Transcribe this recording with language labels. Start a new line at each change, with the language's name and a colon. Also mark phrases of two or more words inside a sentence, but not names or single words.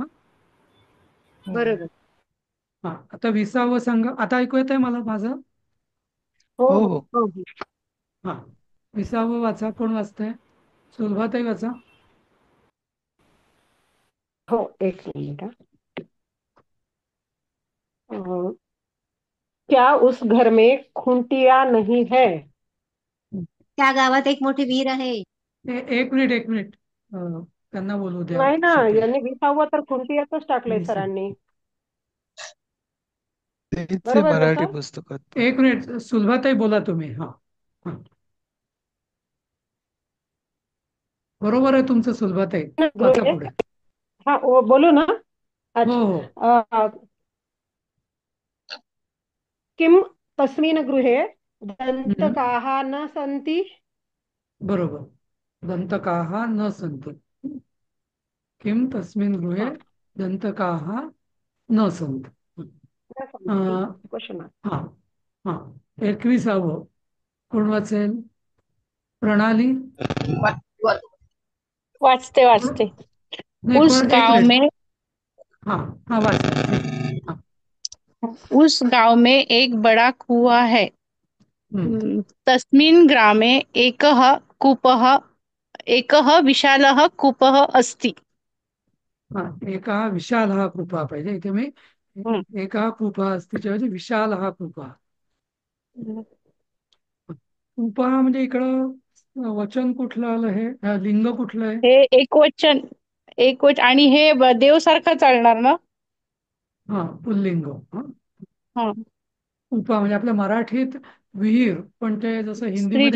Marathi: बरोबर. हा आता 20वा सांगा. आता ऐकू येतंय मला माझं? हो हो हो. हो. हो हो. हा 20वा वाचा. कोण वाचतंय? सुलभाताई वाचा. हो एक मिनिट हा.
Hindi: क्या उस घर में खुंटिया नहीं है?
Marathi: त्या गावात एक मोठी विहीर आहे. एक मिनिट एक मिनिट. त्यांना बोलू द्या. नाही ना, शिकू. यांनी 20वा तर खुंटियातच टाकलंय 20. सरांनी. तेच आहे बरोबर ना मराठी सर? पुस्तकात पण. एक मिनिट सुलभाताई बोला तुम्ही. हा हा बरोबर आहे तुमचं सुलभाताई. वाचा गृहे पुढे. हा बोलू ना. हो हो अच्छा.
Sanskrit: किम तस्मिन् गृहे हम्म, दंतकाः न सन्ति?
Marathi: बरोबर.
Sanskrit: दंतकाः न सन्ति. किम तस्मिन् गृहे
Marathi: हा
Sanskrit: दंतकाः न सन्ति. न सन्ति अं,
English: question mark.
Marathi: हा हा 21वं कोण वाचेल? प्रणाली. वाचते वाचते. नाही
Hindi: उस
Marathi: पण एक
Hindi: गांव
Marathi: मिनिट.
Hindi: में
Marathi: हा हा वाचा ठीक आहे. हा
Hindi: उस गांव में एक बड़ा कुआं है।
Sanskrit: तस्मिन् ग्रामे एकः विशालः कूपः अस्ति।
Marathi: हा
Sanskrit: एकः विशालः कूपः
Marathi: पाहिजे इथे मी.
Sanskrit: एकः कूपः अस्ति
Marathi: ऐवजी
Sanskrit: विशालः कूपः.
Marathi: कूपः म्हणजे इकडं वचन कुठलं आलं? हे लिंग कुठलं आहे? हे एकवचन आणि हे देव सारखं चालणार ना? हा पुल्लिंग. हा हा, कूपा म्हणजे आपल्या मराठीत विहीर, पण ते जसं हिंदीमध्ये